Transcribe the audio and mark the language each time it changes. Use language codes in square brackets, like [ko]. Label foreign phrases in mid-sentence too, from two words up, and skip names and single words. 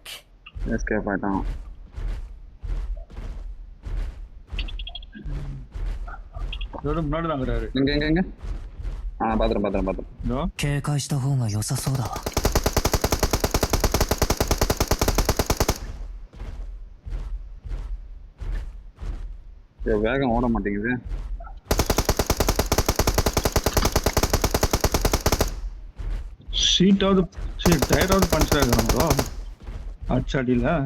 [ta] எஸ்கேப் ஆயிட்டான். இதோட முன்னாடி தாங்கிறாரு. எங்க எங்க எங்க பாத்துறேன். [ja] 警戒した方が良さそうだわ。 [ta] வேகம் ஓட மாட்டேங்குது. சீட்டாவது சரி டயராவது பஞ்சர் ஆகுறாங்களோ அச்சாடியில்.